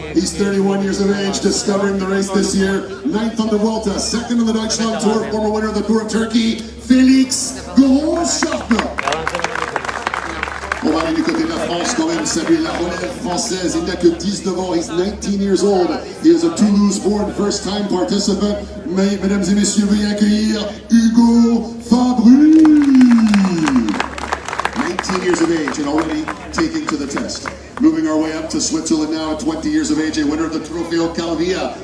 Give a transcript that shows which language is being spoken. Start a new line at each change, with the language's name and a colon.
English: He's 31 years of age, discovering the race this year, 9th on the Vuelta, 2nd on the Deutschland Tour, former winner of the Tour of Turkey, Felix Großschaffner.
French: On va aller du côté de la France quand même, saluer la relève française. Il n'a que 19 ans,
English: he's 19 years old. He is a Toulouse-born first-time participant.
French: Mesdames et messieurs, veuillez accueillir
English: Hugo Fabry. 19 years of age and already taking to the test. Moving our way up to Switzerland now at 20 years of age, a winner of the Trofeo Calvia.